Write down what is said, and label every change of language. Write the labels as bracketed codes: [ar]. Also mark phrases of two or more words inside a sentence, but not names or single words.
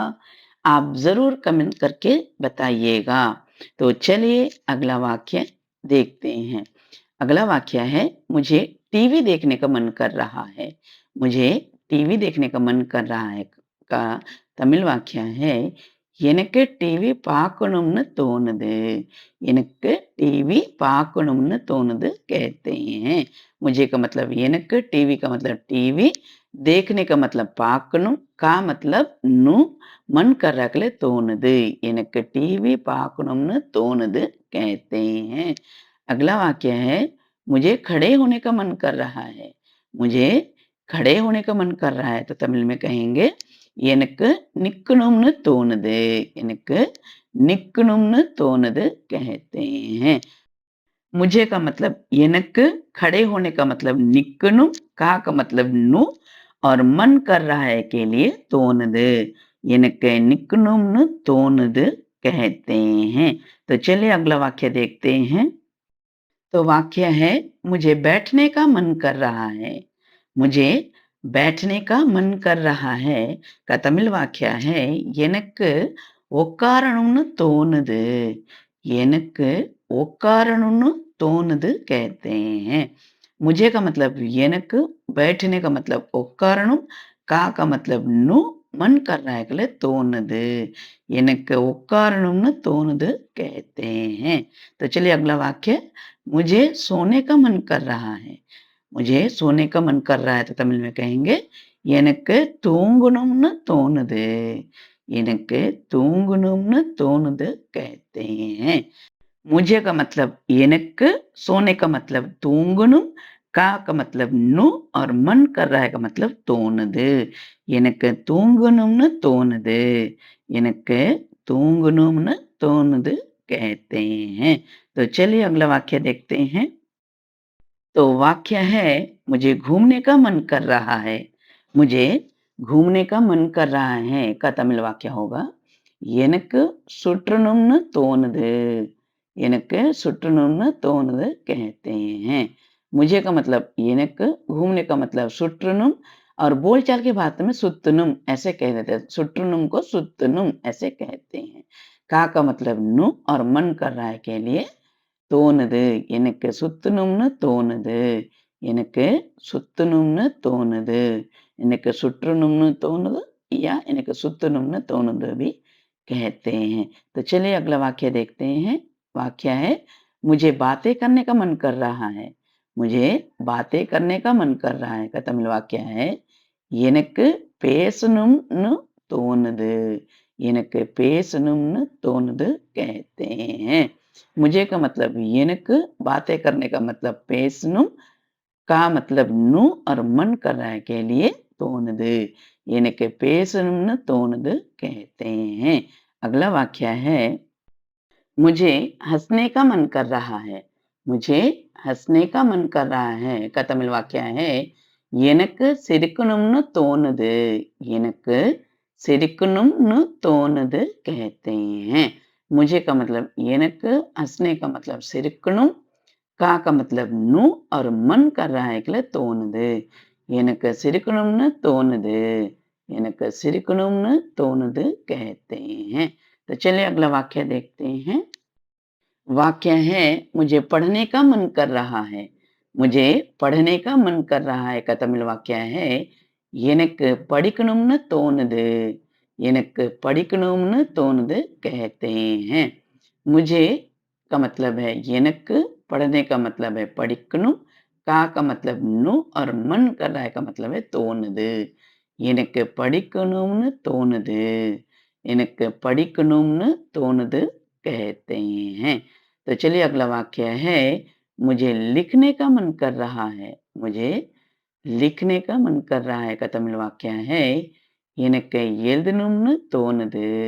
[hi] आप ज़रूर कमेंट करके बताइएगा। तो चलिए अगला वाक्य देखते हैं। अगला वाक्य है मुझे टीवी देखने का मन कर रहा है। मुझे टीवी देखने का मन कर रहा है का तमिल वाक्य है [ta] எனக்கு டிவி பார்க்கணும்னு தோணுது. எனக்கு टीवी பார்க்கணும்னு தோணுது [hi] कहते हैं. मुझे का मतलब எனக்கு, टीवी का मतलब टीवी, देखने का मतलब பார்க்கணும், का मतलब नु, मन कर रहा के लिए தோணுது. [ta] எனக்கு टीवी பார்க்கணும்னு தோணுது [hi] कहते हैं. अगला वाक्य है मुझे खड़े होने का मन कर रहा है. मुझे खड़े होने का मन कर रहा है तो तमिल में कहेंगे [ta] எனக்கு நிக்கணும்னு தோணுது. எனக்கு நிக்கணும்னு தோணுது [hi] कहते हैं. मुझे का मतलब எனக்கு, खड़े होने का मतलब நிக்கணும், का का मतलब नु और मन कर रहा है के लिए தோணுது. [ta] எனக்கு நிக்கணும்னு தோணுது [hi] कहते हैं. तो चलिए अगला वाक्य देखते हैं. तो वाक्य है मुझे बैठने का मन कर रहा है. मुझे बैठने का मन कर रहा है का तमिल वाक्य है [ta] எனக்கு உட்காரணும்னு தோணுது. எனக்கு உட்காரணும்னு தோணுது [hi] कहते हैं. मुझे का मतलब எனக்கு, बैठने का मतलब உட்காரணும், का मतलब नु, मन कर रहा है के लिए தோணுது. [ta] எனக்கு உட்காரணும்னு தோணுது [hi] कहते हैं. तो चलिए अगला वाक्य मुझे सोने का मन कर रहा है. मुझे सोने का मन कर रहा है तो तमिल में कहेंगे [ta] எனக்கு தூங்கணும்னு தோணுது. எனக்கு தூங்கணும்னு தோணுது [hi] कहते हैं. मुझे का मतलब எனக்கு, सोने का मतलब தூங்கணும், का मतलब नु और मन कर रहा है का मतलब தோணுது. [ta] எனக்கு தூங்கணும்னு தோணுது. எனக்கு தூங்கணும்னு தோணுது [hi] कहते हैं. तो चलिए अगला वाक्य देखते हैं. तो वाक्य है मुझे घूमने का मन कर रहा है. मुझे घूमने का मन कर रहा है का तमिल वाक्य होगा [ta] எனக்கு சுற்றணும்னு தோணுது. எனக்கு சுற்றணும்னு தோணுது [hi] कहते हैं. मुझे का मतलब எனக்கு, घूमने का मतलब சுற்றணும் और बोलचाल की बात में सुत्तनुम ऐसे कह देते हैं. सुट्टनुम को सुत्तनुम ऐसे कहते हैं. का मतलब नु और मन कर रहा है के लिए தோணுது. [ta] எனக்கு சுத்தணும்னு தோணுது. எனக்கு சுத்தணும்னு தோணுது. எனக்கு சுற்றணும்னு தோணுது या எனக்கு சுத்தணும்னு தோணுது [hi] भी कहते हैं. तो चलिए अगला वाक्य देखते हैं. वाक्य है मुझे बातें करने का मन कर रहा है. मुझे बातें करने का मन कर रहा है का तमिल वाक्य है [ta] எனக்கு பேசணும்னு தோணுது. எனக்கு பேசணும்னு தோணுது [hi] कहते हैं. मुझे का मतलब எனக்கு, बातें करने का मतलब பேசணும், का मतलब नु और मन कर रहा है के लिए தோணுது. [ta] எனக்கு பேசணும்னு தோணுது [hi] कहते हैं. अगला वाक्य है मुझे हँसने का मन कर रहा है. मुझे हँसने का मन कर रहा है का तमिल वाक्य है [ta] எனக்கு சிரிக்கணும்னு தோணுது. எனக்கு சிரிக்கணும்னு தோணுது [hi] कहते हैं. मुझे का मतलब எனக்கு, हँसने का मतलब சிரிக்கணும், का मतलब नु और मन कर रहा है के लिए தோணுது. [ta] எனக்கு சிரிக்கணும்னு தோணுது. எனக்கு சிரிக்கணும்னு தோணுது [hi] कहते हैं. तो चलिए अगला वाक्य देखते हैं. वाक्य है मुझे पढ़ने का मन कर रहा है. मुझे पढ़ने का मन कर रहा है का तमिल वाक्य है [ta] எனக்கு படிக்கணும்னு தோணுது. எனக்கு படிக்கணும்னு தோணுது [hi] कहते हैं. मुझे का मतलब है எனக்கு, पढ़ने का मतलब है படிக்கணும், का मतलब नु और मन कर रहा है का मतलब है தோணுது. [ta] எனக்கு படிக்கணும்னு தோணுது. எனக்கு படிக்கணும்னு தோணுது [hi] कहते हैं. तो चलिए अगला वाक्य है मुझे लिखने का मन कर रहा है. मुझे लिखने का मन कर रहा है का तमिल वाक्य है [ta] எனக்கு எழுதணும்னு தோணுது.